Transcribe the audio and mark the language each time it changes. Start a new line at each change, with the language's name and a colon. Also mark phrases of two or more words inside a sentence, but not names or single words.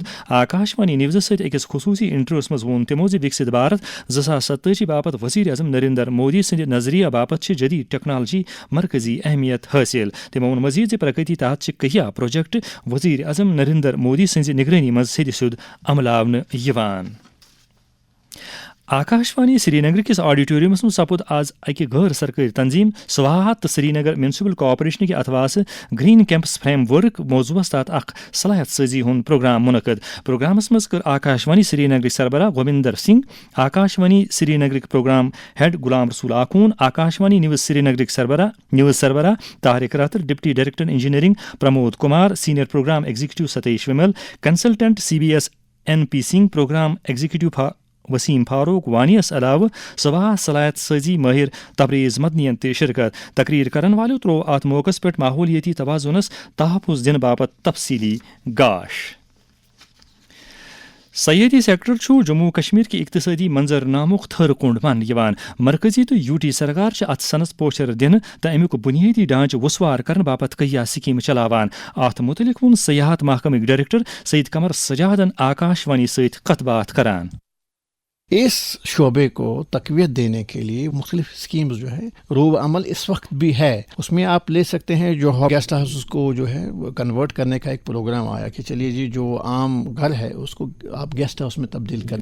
Kashmiri: آکاشوانی نیوز ست اکس خصوصی انٹروس مز وون تمو وکست بھارت 2027 باپت وزیر اعظم نریندر مودی سند نظریہ باپت جدید ٹیکنالوجی مرکزی اہمیت حاصل. تمو وون مزید پرگتی تحت کہیا پروجیکٹ وزیر اعظم نریندر مودی سند نگرانی مز سید سیود عمل آونہ یوان. آکاشوانی سری نگر کس آڈیٹوریمس من سپود آز اکہ غیر سرکاری تنظیم سواہات تو سری نگر میونسپل کارپوریشن کے اتواس
English: green campus framework
Kashmiri: موضوعس تحت اخ صلاحیت سازی ہند پروگرام منعقد. پروگرامس مز کر آکاشوانی سری نگر سربراہ گووندر سنگھ، آکاشوانی سری نگر
English: programme head
Kashmiri: غلام رسول آخون، آکاشوانی نیوز سری نگر سربراہ طارق راتر،
English: deputy director engineering
Kashmiri: پرمود کمار،
English: senior programme executive
Kashmiri: ستیش ومل، کنسلٹنٹ CBS NP سنگھ،
English: programme executive
Kashmiri: وسیم فاروق وانیس علاوہ سوا صلاحیت سازی ماہر تبریز مدنین تہ شرکت. تقریر کرن والو ترو ات موقع پہ ماحولیاتی توازنس تحفظ دن باپت تفصیلی گاش. سیاحتی سیکٹر جموں کشمیر کے اقتصادی منظر نامک تھر کنڈ من یوان. مرکزی تو UT سرکار ات سنس پوچھر دن تو امیک بنیادی ڈھانچہ وسوار کرنے باپت کیا سکیم چلاوان. ات متعلق ون سیاحت محکمہ ڈائریکٹر سید قمر سجادن آکاشوانی ست کت بات کران.
Urdu: اس شعبے کو تقویت دینے کے لیے مختلف اسکیمز جو ہے روب عمل اس وقت بھی ہے. اس میں آپ لے سکتے ہیں جو
English: guest house
Urdu: کو جو ہے کنورٹ کرنے کا ایک پروگرام آیا کہ چلیے جی جو عام گھر ہے اس کو آپ
English: guest house
Urdu: میں تبدیل کریں.